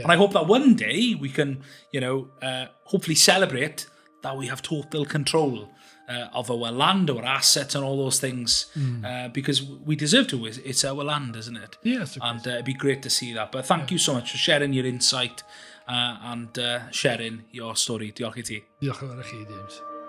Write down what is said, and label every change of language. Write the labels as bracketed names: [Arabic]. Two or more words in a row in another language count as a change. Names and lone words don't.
[English] And I hope that one day we can, hopefully celebrate that we have total control of our land, our assets and all those things, because we deserve to. It's our land, isn't it? Yes. And it'd be great to see that. But thank you so much for sharing your insight and sharing your story. [Welsh] Diolch i ti. Diolch yn fawr i chi, James.